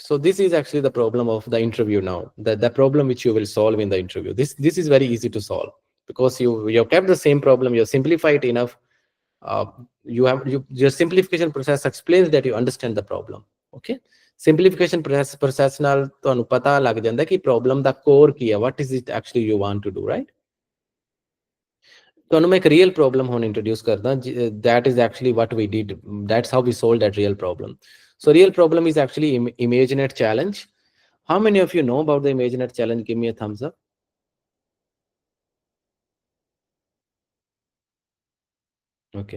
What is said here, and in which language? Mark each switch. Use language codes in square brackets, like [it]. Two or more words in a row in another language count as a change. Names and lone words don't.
[en] So this is actually the problem of the interview now, the problem which you will solve in the interview. This is very easy to solve because you kept the same problem, you simplify it enough. Your simplification process explains that you understand the problem. Okay. Simplification process [pa] ਨਾਲ ਤੁਹਾਨੂੰ ਪਤਾ ਲੱਗ ਜਾਂਦਾ ਕਿ problem ਦਾ core ਕੀ ਹੈ, [en] what is it actually you want to do, right? [pa] ਤੁਹਾਨੂੰ ਮੈਂ ਇੱਕ [en] real problem ਹੁਣ introduce ਕਰਦਾ, that is actually what we did. That's how we solved that real problem. So real problem is actually ImageNet challenge. How many of you know about the ImageNet challenge? Give me a thumbs up. Okay.